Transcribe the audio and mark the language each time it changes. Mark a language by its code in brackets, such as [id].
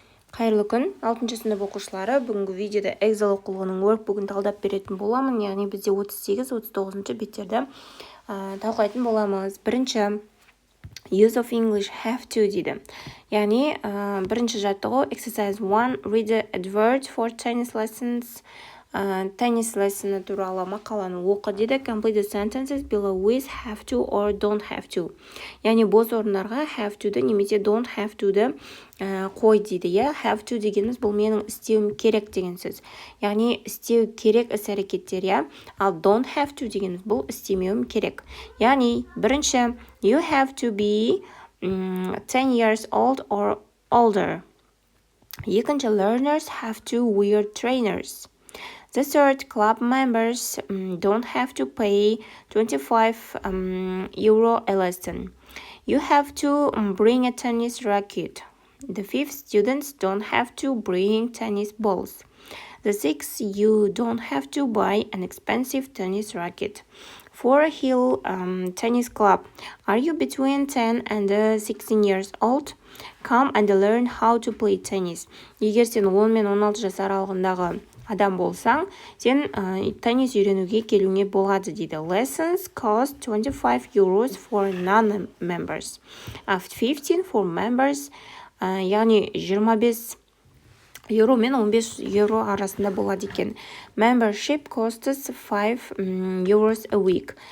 [kk] Қайырлы күн, 6-шы сынып оқушылары. Бүгінгі видеода Эксел оқулығының workbook'ын талдап беретін боламын. Яғни бізде 38-39 беттерді талқылайтын боламыз. Бірінші, [en] use of English have to дейді. [kk] Яғни бірінші жаттығу [en] exercise 1, read the advert for tennis lessons. [kk] Теннис лессоны туралы мақаланы оқы дейді. [en] Complete the sentences below with have to or don't have to. [kk] Яғни бос орындарға have to'ды немесе don't have to'ды қой дейді. Have to дегеніміз бұл менің істеуім керек деген сөз. Яғни істеу керек іс-әрекеттер. Ал don't have to дегеніміз бұл істемеуім керек. Яғни бірінші, [en] you have to be 10 years old or older. [kk] Екінші, [en] learners have to wear trainers. The third, club members don't have to pay 25 euro a lesson. You have to bring a tennis racket. The fifth, students don't have to bring tennis balls. The sixth, you don't have to buy an expensive tennis racket. For a hill tennis club, are you between 10 and 16 years old? Come and learn how to play tennis. [kk] Егер сен 10 мен 16 жас аралығындағы адам болсаң, сен теннис үйренуге келуіңе болады дейді. [en] Lessons cost 25 euros for non-members. 15 for members. [kk] Яғни 25 еуро мен 15 еуро арасында болады екен. [en] Membership costs 5 euros a week.